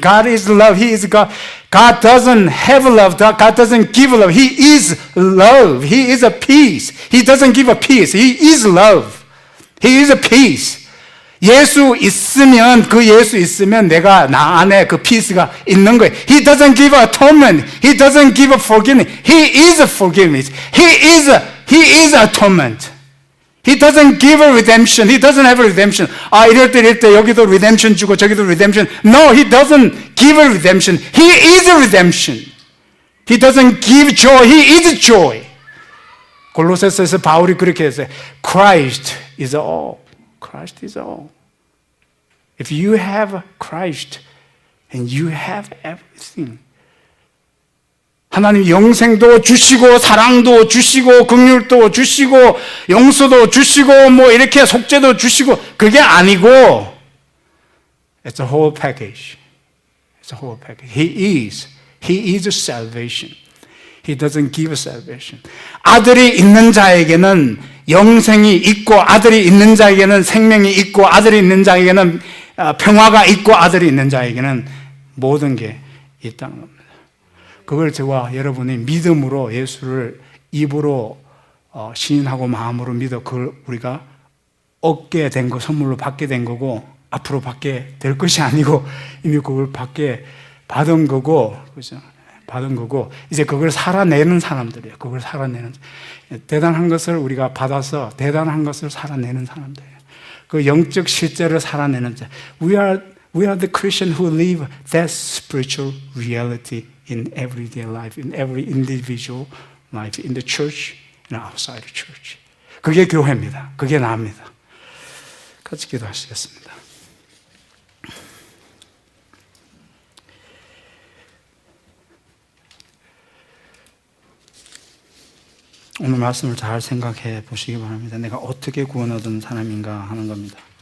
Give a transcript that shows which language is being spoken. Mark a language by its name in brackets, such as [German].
[English] God is love. He is God. God doesn't have love. God doesn't give love. He is love. He is a peace. He doesn't give a peace. He is love. He is a peace. [Korean] 예수 있으면, 그 예수 있으면 내가 나 안에 그 peace가 있는 거예요. [English] He doesn't give atonement. He doesn't give forgiveness. He is forgiveness. He is atonement. He doesn't give a redemption. He doesn't have a redemption. [Korean] 아, 이럴 때 여기도 redemption 주고 저기도 redemption. [English] No, he doesn't give a redemption. He is a redemption. He doesn't give joy. He is joy. [Korean] 골로새서에서 바울이 그렇게 했어요. [English] Christ is all. Christ is all. If you have Christ, and you have everything. [Korean] 하나님 영생도 주시고 사랑도 주시고 긍휼도 주시고 용서도 주시고 뭐 이렇게 속죄도 주시고 그게 아니고 [English] It's a whole package. It's a whole package. He is salvation. He doesn't give salvation. [Korean] 아들이 있는 자에게는 영생이 있고 아들이 있는 자에게는 생명이 있고 아들이 있는 자에게는 평화가 있고 아들이 있는 자에게는 모든 게 있다는 겁니다. 그걸 저와 여러분이 믿음으로 예수를 입으로 시인하고 마음으로 믿어 그걸 우리가 얻게 된 거, 선물로 받게 된 거고 앞으로 받게 될 것이 아니고 이미 그걸 받은 거고, 그죠? 받은 거고 이제 그걸 살아내는 사람들이에요. 그걸 살아내는 대단한 것을 우리가 받아서 대단한 것을 살아내는 사람들이에요. 그 영적 실제를 살아내는 자. [English] We are the Christian who live that spiritual reality in everyday life, in every individual life, in the church and outside the church. [Korean] 그게 교회입니다. 그게 나입니다. 같이 기도하시겠습니다. 오늘 말씀을 잘 생각해 보시기 바랍니다. 내가 어떻게 구원 얻은 사람인가 하는 겁니다.